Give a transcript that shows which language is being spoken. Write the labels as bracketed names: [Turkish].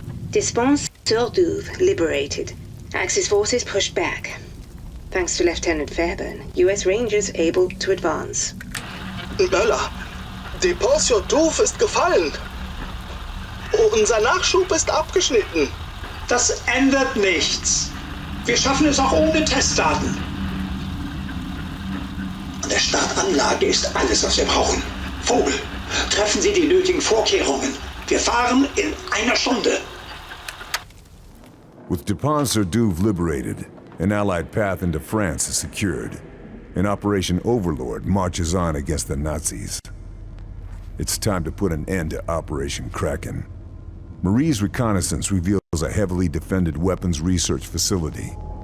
[English] Dispense-sur-Douve liberated. Axis forces pushed back. Thanks to Lieutenant Fairburn, US Rangers able to advance. [German] Bella, Depot-sur-Douve ist gefallen. Unser Nachschub ist abgeschnitten. Das ändert nichts. Wir schaffen es auch ohne Testdaten. An der Startanlage ist alles, was wir brauchen. Vogel, treffen Sie die nötigen Vorkehrungen. Wir fahren in einer Stunde. [English] With Dupont-sur-Douve liberated, an Allied path into France is secured, and Operation Overlord marches on against the Nazis. It's time to put an end to Operation Kraken. Marie's reconnaissance reveals a heavily defended weapons research facility.